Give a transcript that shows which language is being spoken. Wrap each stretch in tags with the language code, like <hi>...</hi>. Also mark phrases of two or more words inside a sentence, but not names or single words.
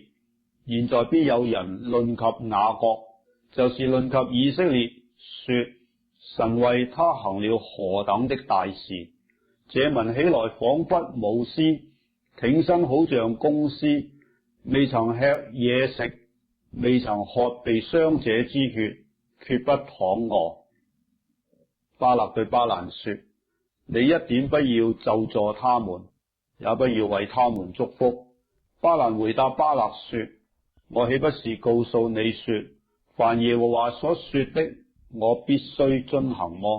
<zh>現在必有人論及雅各，就是論及以色列，說神為他行了何等的大事。這民起來仿佛母獅，挺身好像公獅，未曾吃野食，未曾喝被傷者之血，決不躺餓。巴勒對巴蘭說：你一點不要咒詛他們，也不要為他們祝福。巴蘭回答巴勒說：我豈不是告訴你說，凡耶和華所說的，我必須遵行麼？</zh>